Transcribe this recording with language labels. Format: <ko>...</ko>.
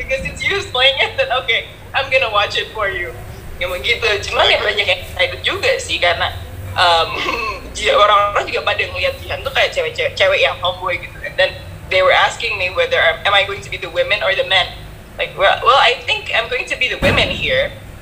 <en>because it's you who's playing it, then okay, I'm gonna watch it for you.</en> <id>Yang begitu. Cuman ya banyak yang excited juga sih karena orang-orang juga pada ngeliat Jihan tuh kayak cewek yang tomboy gitu.</id> <en>And then they were asking me whether am I going to be the women or the men. Like, well, I think I'm going to be the women here.</en>